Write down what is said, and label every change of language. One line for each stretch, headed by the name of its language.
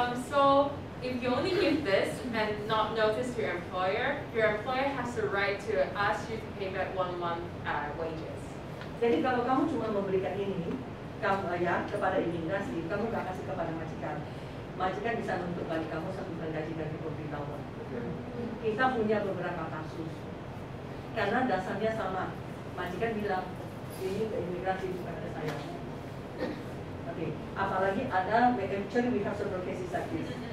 English: So if you only give this and not notice to your employer has the right to ask you to pay back 1 month wages.
Indonesian: Jadi kalau kamu cuma memberikan ini, kamu ya kepada imigrasi, kamu nggak kasih kepada majikan. Majikan bisa menuntut balik kamu 1 bulan gaji dan pemberitahuan. Kita punya beberapa kasus, karena dasarnya sama. Majikan bilang ini ke imigrasi bukan ke saya.
English: Oke, apalagi ada actually we have several cases like this.